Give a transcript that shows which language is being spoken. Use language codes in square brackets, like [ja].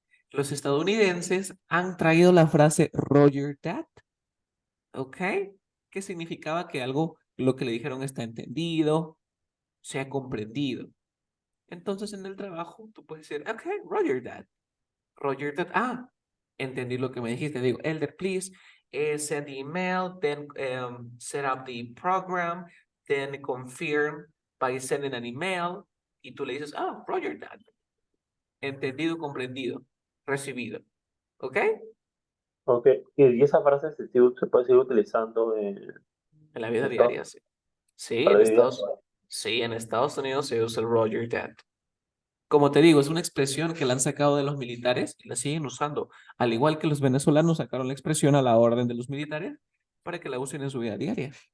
[es] Los estadounidenses han traído la frase [en] Roger that, [es] ¿ok? Que significaba que algo, lo que le dijeron está entendido, se ha comprendido. Entonces en el trabajo tú puedes decir, [en] ok, Roger that. Roger that, [es] entendí lo que me dijiste. Digo, [en] Elder, please send the email, then set up the program, then confirm by sending an email. [es] Y tú le dices, [en] Roger that. [es] Entendido, comprendido, recibido. ¿Ok? Ok, y esa frase se puede seguir utilizando En la vida en Estados diaria, Unidos sí. Sí, para vivir. sí, en Estados Unidos se usa el [en] Roger that. [es] Como te digo, es una expresión que la han sacado de los militares y la siguen usando, al igual que los venezolanos sacaron la expresión a la orden de los militares para que la usen en su vida diaria.